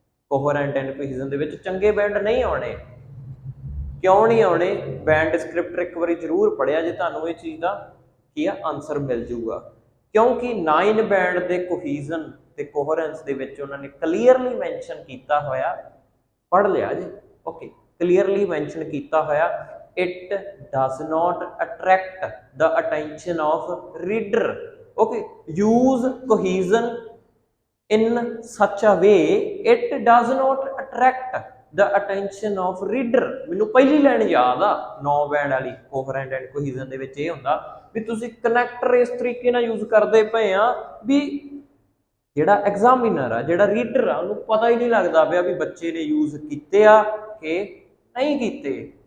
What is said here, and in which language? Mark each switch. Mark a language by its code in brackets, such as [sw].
[pa] ਕੋਹਰੈਂਟ and ਕੋਹੀਜ਼ਨ ਦੇ ਵਿੱਚ ਚੰਗੇ ਬੈਂਡ ਨਹੀਂ ਆਉਣੇ। ਕਿਉਂ ਨਹੀਂ ਆਉਣੇ? ਬੈਂਡ ਡਿਸਕ੍ਰਿਪਟਰ ਇੱਕ ਵਾਰੀ ਜ਼ਰੂਰ ਪੜਿਆ ਜੇ, ਤੁਹਾਨੂੰ ਇਹ ਚੀਜ਼ ਦਾ ਕੀ ਆ ਆਨਸਰ ਮਿਲ ਜੂਗਾ। ਕਿਉਂਕਿ 9 ਬੈਂਡ ਦੇ ਕੋਹੀਜ਼ਨ ਤੇ ਕੋਹਰੈਂਸ ਦੇ ਵਿੱਚ ਉਹਨਾਂ ਨੇ ਕਲੀਅਰਲੀ ਮੈਂਸ਼ਨ ਕੀਤਾ ਹੋਇਆ, ਪੜ੍ਹ ਲਿਆ ਜੀ। ਓਕੇ, ਕਲੀਅਰਲੀ ਮੈਂਸ਼ਨ ਕੀਤਾ ਹੋਇਆ [en] it does not attract the attention of reader. Okay, use cohesion in such a way it does not attract the attention of reader। [pa] ਮੈਨੂੰ ਪਹਿਲੀ ਲਾਈਨ ਯਾਦ ਆ 9 ਬੈਂਡ ਵਾਲੀ ਕੋਹਰੈਂਟ ਐਂਡ ਕੋਹੀਜ਼ਨ ਦੇ ਵਿੱਚ ਇਹ ਹੁੰਦਾ ਵੀ ਤੁਸੀਂ ਕਨੈਕਟਰ ਇਸ ਤਰੀਕੇ ਨਾਲ ਯੂਜ਼ ਕਰਦੇ ਪਏ ਆ ਵੀ ਜਿਹੜਾ ਐਗਜ਼ਾਮੀਨਰ ਆ ਜਿਹੜਾ ਰੀਡਰ ਆ ਉਹਨੂੰ ਪਤਾ ਹੀ ਨਹੀਂ ਲੱਗਦਾ ਪਿਆ ਵੀ ਬੱਚੇ ਨੇ ਯੂਜ਼ ਕੀਤੇ ਆ ਕਿ ਨਹੀਂ ਕੀਤੇ।